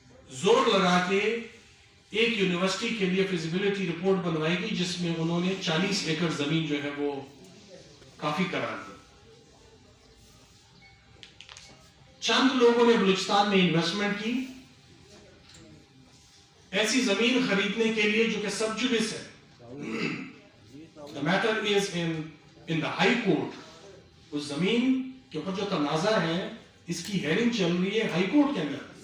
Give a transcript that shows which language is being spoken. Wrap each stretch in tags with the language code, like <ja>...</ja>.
<ur>زور لگا کے ایک یونیورسٹی کے لیے فیزیبلٹی رپورٹ بنوائی گئی جس میں انہوں نے 40 ایکڑ زمین جو ہے وہ کافی قرار دی. چند لوگوں نے بلوچستان میں انویسٹمنٹ کی ایسی زمین خریدنے کے لیے جو کہ سب جوڈس ہے.</ur> <en>The matter is in the high court.</en> <ur>اس زمین کے اوپر جو تنازع ہے اس کی ہیئرنگ چل رہی ہے ہائی کورٹ کے اندر.</ur>